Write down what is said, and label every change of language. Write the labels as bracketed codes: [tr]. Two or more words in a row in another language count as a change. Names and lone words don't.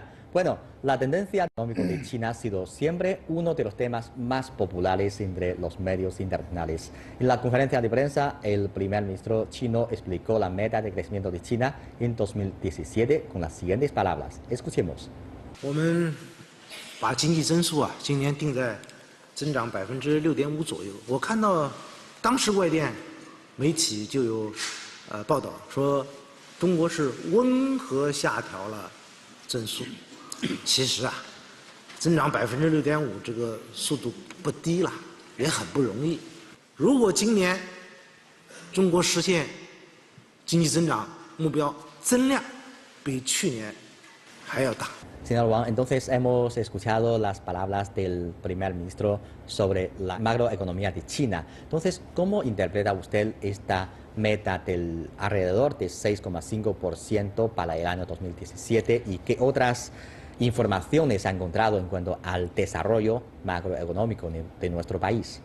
[es] Bueno, la tendencia económica de China ha sido siempre uno de los temas más populares entre los medios internacionales. En la conferencia de prensa, el primer ministro chino explicó la meta de crecimiento de China en 2017 con las siguientes palabras. Escuchemos. [zh] 我们把经济增速今年定在 增长6.5%左右。我看到当时外电媒体就有报道说，中国是温和下调了增速。其实增长6.5%这个速度不低了，也很不容易。如果今年中国实现经济增长目标增量比去年还要大。 [es] Señor Wang, entonces hemos escuchado las palabras del primer ministro sobre la macroeconomía de China. Entonces, ¿cómo interpreta usted esta meta del alrededor de 6,5% para el año 2017 y qué otras informaciones ha encontrado en cuanto al desarrollo macroeconómico de nuestro país?